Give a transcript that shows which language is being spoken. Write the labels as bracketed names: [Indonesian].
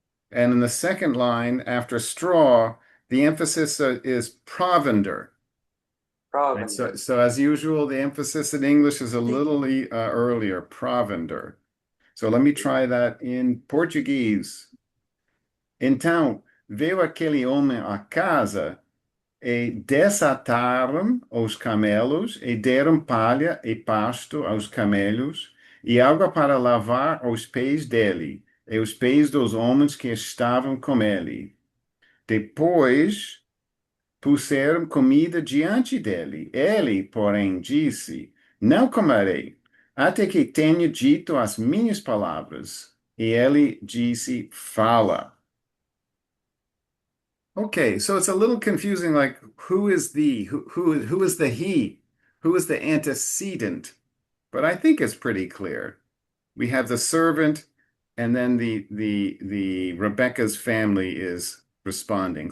[English] And in the second line, after straw, the emphasis is provender. Right? So as usual, the emphasis in English is a little earlier, provender. So let me try that in Portuguese. [Portuguese] Então, veio aquele homem à casa e desataram os camelos e deram palha e pasto aos camelos e água para lavar os pés dele e os pés dos homens que estavam com ele. Depois puseram comida diante dele. Ele, porém, disse: Não comerei, até que tenha dito as minhas palavras. E ele disse: Fala. [English] Okay, so it's a little confusing, like who is who is the he? Who is the antecedent? But I think it's pretty clear. We have the servant, and then the Rebecca's family is responding.